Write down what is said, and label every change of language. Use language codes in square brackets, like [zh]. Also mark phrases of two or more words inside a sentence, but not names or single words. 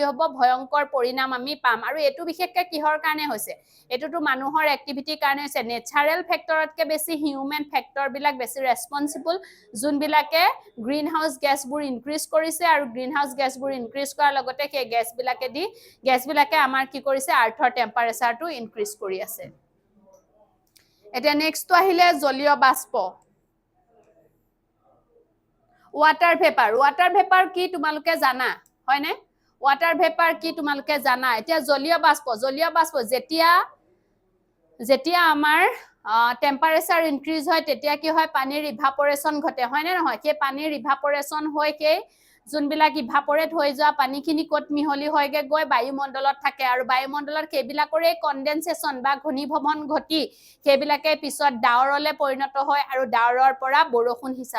[as] হ'ব ভয়ংকৰ পৰিণাম আমি পাম আৰু এটো বিশেষকৈ কিহৰ কাৰণে হৈছে এটোটো মানুহৰ এক্টিভিটিৰ কাৰণে হৈছে নেচাৰেল ফেক্টৰতকে বেছি [en] human factor [as] বিলাক বেছি ৰেসপন্সিবল যোন বিলাকে [en] green house [as] গ্যাসবোৰ ইনক্ৰিজ কৰিছে আৰু [en] green house [as] গ্যাসবোৰ ইনক্ৰিজ কৰাৰ লগতে সেই গ্যাস বিলাকে আমাৰ কি কৰিছে আৰ্থৰ টেম্পাৰেচাৰটো ইনক্ৰিজ কৰি আছে এটা নেক্সটটো আহিলে জলীয় বাষ্প [en] water vapor [as] কি তোমালোকে জানা হয়নে [en] water vapor [as] কি তোমালোকে জানা এতিয়া জলীয় বাষ্প যেতিয়া আমাৰ টেম্পাৰেচাৰ ইনক্ৰিজ হয় তেতিয়া কি হয় পানীৰ ইভাপোৰেচন ঘটে হয়নে নহয় সেই পানীৰ ইভাপোৰেচন হৈ কে যোনবিলাক ইভাপোৰেট হৈ যোৱা পানীখিনি কত মিহলি হয়গে গৈ বায়ুমণ্ডলত থাকে আৰু বায়ুমণ্ডলত সেইবিলাকৰে কনডেনসেচন বা ঘনীভৱন ঘটি সেইবিলাকে পিছত ডাৱৰলে পৰিণত হয় আৰু ডাৱৰৰ পৰা বৰষুণ